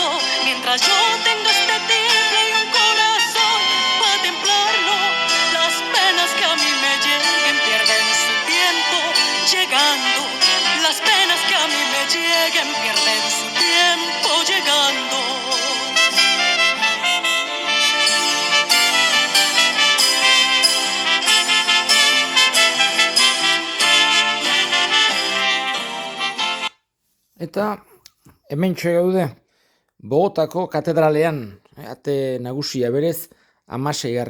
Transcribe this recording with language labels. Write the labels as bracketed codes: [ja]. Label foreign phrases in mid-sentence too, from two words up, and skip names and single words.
[es] Mientras yo tengo este tiple y un corazón para templarlo, las penas que a mí me lleguen pierden su tiempo llegando. Las penas que a mí me lleguen pierden su tiempo llegando. [eu] Eta hementxe gaude, Bogotako katedralean, ate nagusia berez, 16.